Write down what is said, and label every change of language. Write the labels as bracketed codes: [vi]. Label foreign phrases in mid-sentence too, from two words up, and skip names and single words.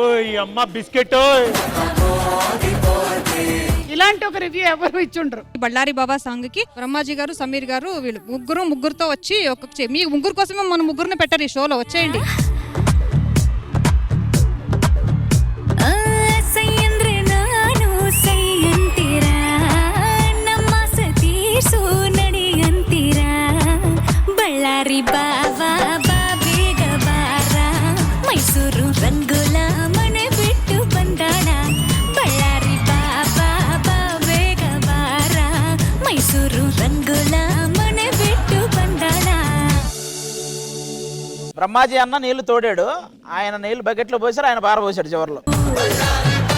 [te] ఇలాంటి ఒక రివ్యూ ఎవరు ఇచ్చుండ్రు. బళ్ళారి బాబా సాంగ్ కి బ్రహ్మాజీ గారు, సమీర్ గారు, వీళ్ళు ముగ్గురుతో వచ్చి మీ ముగ్గురు కోసమే మన ముగ్గురిని పెట్టారు ఈ షోలో. వచ్చేయండి. [kn] ಸಯ್ಯಂದ್ರ ನಾನು ಸಯ್ಯಂತಿರಾ ನಮ್ಮ ಸತೀಸು ನಡಿಯಂತಿರಾ ಬಳ್ಳಾರಿ ಬಾವಾ ಬಾಬೇಗ ಬಾರ ಮೈಸೂರು ರಂಗುಲ ಮನೆ ಬಿಟ್ಟು ಬಂದಾಳ ಬಳ್ಳಾರಿ ಬಾಬಾ ಬಾಬೇಗ ಬಾರ ಮೈಸೂರು ರಂಗುಲ ಮನೆ ಬಿಟ್ಟು ಬಂದಾಳ. [te] బ్రహ్మాజీ అన్న నీళ్లు తోడాడు, ఆయన నీళ్లు బకెట్లో పోసారు, ఆయన పారబోసాడు చివరిలో.